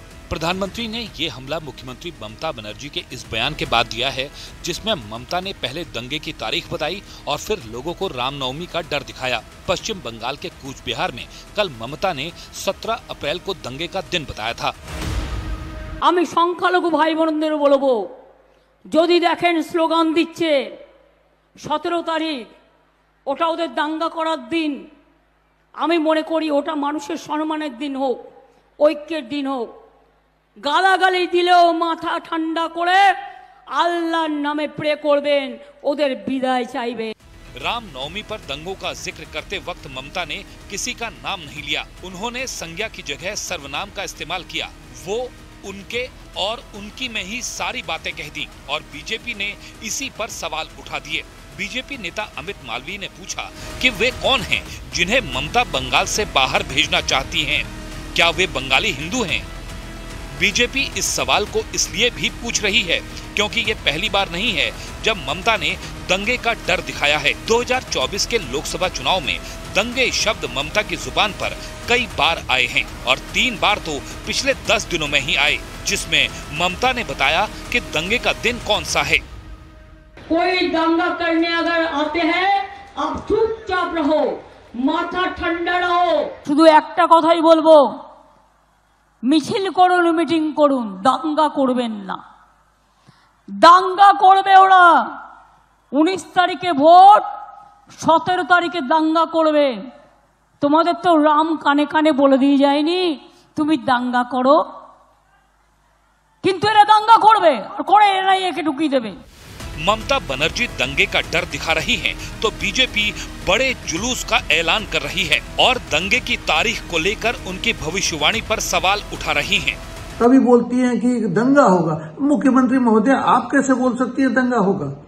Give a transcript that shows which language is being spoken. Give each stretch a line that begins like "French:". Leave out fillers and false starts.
Hindi: प्रधानमंत्री ने ये हमला मुख्यमंत्री ममता बनर्जी के इस बयान के बाद दिया है, जिसमें ममता ने पहले दंगे की तारीख बताई और फिर लोगों को रामनवमी का डर दिखाया। पश्चिम बंगाल के कूच बिहार में कल ममता ने 17 अप्रैल को दंगे का दिन बताया था।
Bangla: আমি সংখ্যালঘু ভাই বোনদের বলবো, যদি দেখেন স্লোগান দিচ্ছে 17 তারিখ ওটা ওদের দাঙ্গা করার দিন, আমি মনে করি ওটা মানুষের সম্মানের দিন হোক, ঐক্যের দিন হোক। গালাগালি দিলেও মাথা ঠান্ডা করে আল্লাহর নামে প্রে করবেন, ওদের বিদায় চাইবেন।
Hindi: रामनवमी पर दंगों का जिक्र करते वक्त ममता ने किसी का नाम नहीं लिया। उन्होंने संज्ञा की जगह सर्वनाम का इस्तेमाल किया। वो उनके और उनकी में ही सारी बातें कह दी और बीजेपी ने इसी पर सवाल उठा दिए। बीजेपी नेता अमित मालवीय ने पूछा कि वे कौन हैं जिन्हें ममता बंगाल से बाहर भेजना चाहती हैं? क्या वे बंगाली हिंदू हैं? बीजेपी इस सवाल को इसलिए भी पूछ रही है क्योंकि ये पहली बार नहीं है जब ममता ने दंगे का डर दिखाया है। 2024 के लोकसभा चुनाव में दंगे शब्द ममता की जुबान पर कई बार आए हैं और 3 बार तो पिछले 10 दिनों में ही आए, जिसमें ममता ने बताया कि दंगे का दिन कौन सा है। कोई दंगा करने अगर आते हैं, आप चुपचाप रहो, माथा ठंडा रहो।
Bangla: শুধু একটা কথাই বলবো, মিছিল করুন, মিটিং করুন, দাঙ্গা করবেন না। দাঙ্গা করবে ওরা। 19 তারিখে ভোট, 17 তারিখে দাঙ্গা করবে। তোমাদের তো রাম কানে কানে বলে দিয়ে যায়নি তুমি দাঙ্গা করো, কিন্তু এরা দাঙ্গা করবে আর করে এরাই একে ঢুকিয়ে দেবে।
Hindi: ममता बनर्जी दंगे का डर दिखा रही हैं, तो बीजेपी बड़े जुलूस का ऐलान कर रही है और दंगे की तारीख को लेकर उनकी भविष्यवाणी पर सवाल उठा रही हैं। कभी बोलती हैं कि दंगा होगा। मुख्यमंत्री महोदय, आप कैसे बोल सकती है दंगा होगा?